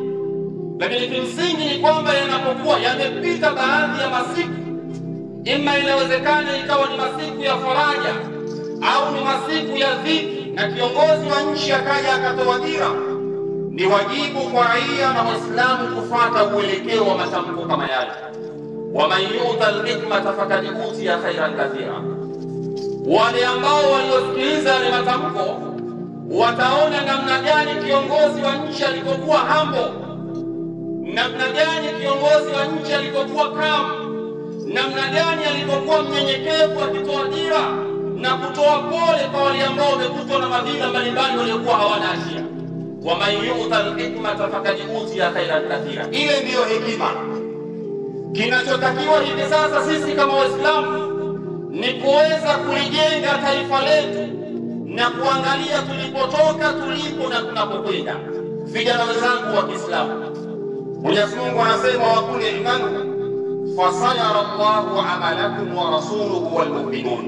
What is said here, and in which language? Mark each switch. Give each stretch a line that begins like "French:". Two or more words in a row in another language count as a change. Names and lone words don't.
Swahili: Lakini kimsingi ni kwamba yanapokuwa yamepita baadhi ya masiku, ima inawezekana ikawa ni masiku ya faraja au ni masiku ya dhiki, na kiongozi wa nchi akaja akatoa dira, ni wajibu kwa raia na Waislamu kufuata uelekeo wa matamko kama yale.
Arabic: وَمَنْ يُؤْتَ الْحِكْمَةَ فَقَدْ أُوتِيَ خَيْرًا كَثِيرًا.
Swahili: Wale ambao waliosikiliza yale matamko wataona namna gani kiongozi wa nchi alikokuwa hambo, namna gani kiongozi wa nchi alikokuwa kamu, namna gani alikokuwa mnyenyekevu akitoa dira na kutoa pole kwa wale ambao wamekutwa na madhila mbalimbali waliokuwa hawana hatia.
Arabic: وَمَنْ يُؤْتَ الْحِكْمَةَ فَقَدْ أُوتِيَ خَيْرًا كَثِيرًا.
Swahili: Ile ndiyo hekima. Kinachotakiwa hivi sasa sisi kama Waislamu ni kuweza kulijenga taifa letu na kuangalia tulipotoka, tulipo na tunapokwenda. Vijana wenzangu wa Kiislamu, Mwenyezi Mungu anasema
Arabic: وقل اعملوا فسيرى الله عملكم ورسوله والمؤمنون.